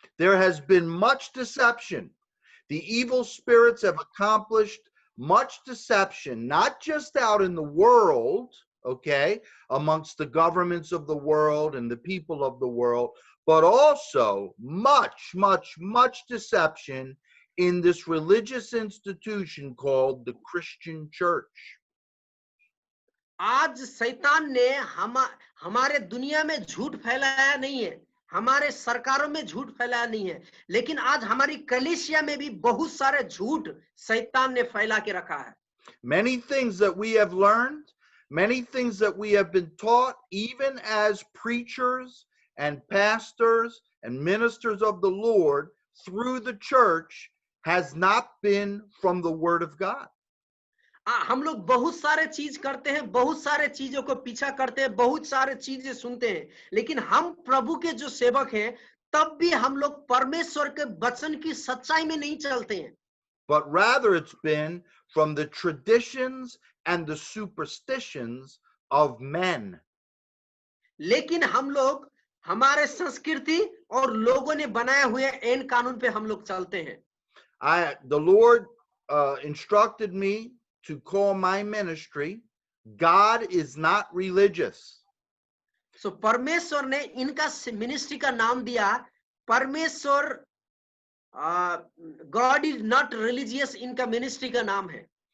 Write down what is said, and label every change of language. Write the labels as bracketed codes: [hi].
[en] There has been much deception. The evil spirits have accomplished much deception, not just out in the world, okay, amongst the governments of the world and the people of the world, but also much deception in this religious institution called the Christian church. [hi] आज शैतान ने हमारे दुनिया में झूठ फैलाया नहीं है, हमारे सरकारों में झूठ फैलाया नहीं है, लेकिन आज हमारी कलीसिया में भी बहुत सारे झूठ शैतान ने फैला के रखा है। [en] Many things that we have learned, many things that we have been taught, even as preachers and pastors and ministers of the Lord through the church, has not been from the Word of God. [hi] हम लोग बहुत सारे चीज करते हैं, बहुत सारे चीजों को पीछा करते हैं, बहुत सारे चीजें सुनते हैं, लेकिन हम प्रभु के जो सेवक हैं तब भी हम लोग परमेश्वर के वचन की सच्चाई में नहीं चलते हैं, [en] but rather it's been from the traditions and the superstitions of men. [hi] लेकिन हम लोग हमारे संस्कृति और लोगों ने बनाए हुए ऐन कानून पे हम लोग चलते हैं। [en] The Lord instructed me to call my ministry, God is not religious. [hi] सो परमेश्वर ने इनका मिनिस्ट्री का नाम दिया परमेश्वर, गॉड इज नॉट रिलीजियस, इनका मिनिस्ट्री का नाम है।